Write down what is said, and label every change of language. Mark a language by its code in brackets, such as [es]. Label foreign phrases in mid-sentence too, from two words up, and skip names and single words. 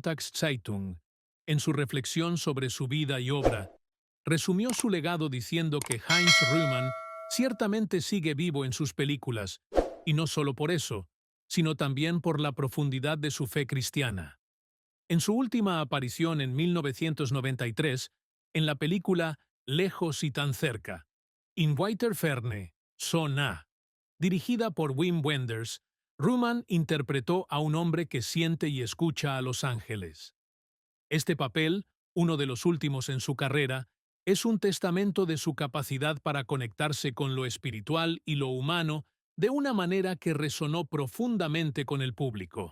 [de] Katholische Sonntagszeitung, [es] en su reflexión sobre su vida y obra, resumió su legado diciendo que Heinz Rühmann ciertamente sigue vivo en sus películas, y no solo por eso, sino también por la profundidad de su fe cristiana. En su última aparición en 1993, en la película Lejos y tan cerca, [de] In weiter Ferne, so nah, [es] dirigida por Wim Wenders, Rühmann interpretó a un hombre que siente y escucha a los ángeles. Este papel, uno de los últimos en su carrera, es un testamento de su capacidad para conectarse con lo espiritual y lo humano de una manera que resonó profundamente con el público.